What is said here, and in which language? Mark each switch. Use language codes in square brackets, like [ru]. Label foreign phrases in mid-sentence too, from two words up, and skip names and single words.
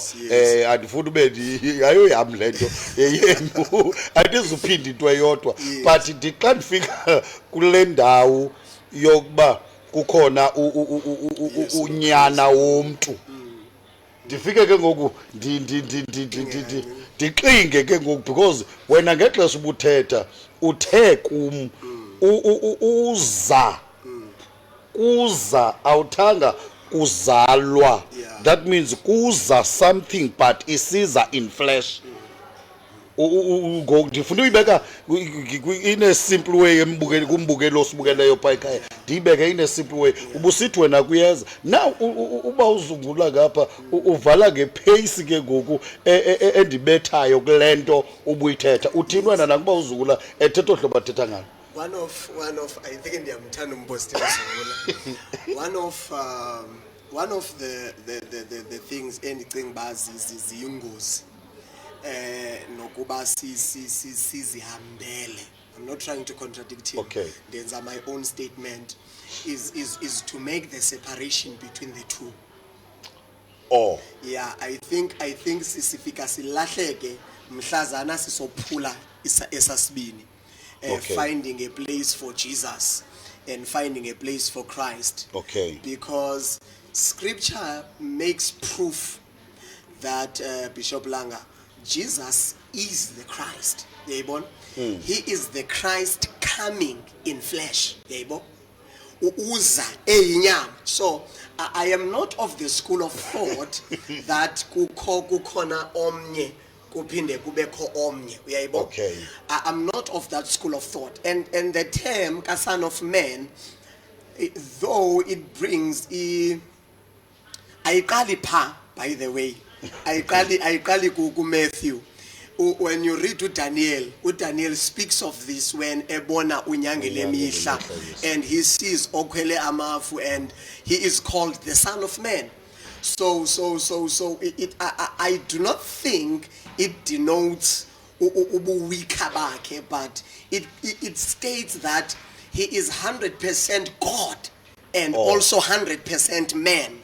[xh] Andifuni ube ayoyam le nto yenu andizuphinda into eyodwa but ndixa ndifika kule ndawo yokuba kukhona unyana womntu ndifike ke ngoku ndixinge ke ngoku because wena ngexesha ubuthetha uthe kum kuza awuthanga kuzalwa. [en] That means kuza something but isiza in flesh. [xh] Ndifuna uyibeka [en] in a simple way [xh] kumbukelo osibukeleyo phaa ekhaya ndiyibeke [en] in a simple way. [xh] Ubusithi wena kuyeza now uba uzungula ngapha uvala ngepace ke ngoku endibethayo kule nto ubuyithetha uthini wena nakuba uzungula ethetha ohlobo athetha ngalo. [en] One of I think [xh] ndiyamthanda umpostile Zungula. [en] One of the things [xh] endicinga uba ziyingozi nokuba sizihambele. [en] I'm not trying to contradict him. Ndenza my own statement is to make the separation between the two. Yeah, I think [xh] sifika silahleke mhlazana sisophula esasibini. [en] Finding a place for Jesus and finding a place for Christ. Because scripture makes proof that Bishop Langa, Jesus is the Christ. He is the Christ coming in flesh. So I am not of the school of thought that [xh] kukhona omnye kuphinde kubekho omnye. [en] I'm not of that school of thought. And the term Son of Man, though it brings [xh] ayiqali pha, [en] by the way, [xh] ayiqali ku Matthew. [en] When you read to Daniel speaks of this when [xh] ebona unyangele mihla [en] and he sees [xh] okhwele amafu [en] and he is called the Son of Man. So I do not think it denotes [xh] ubuwika bakhe, [en] but it states that he is 100% God and also 100% man.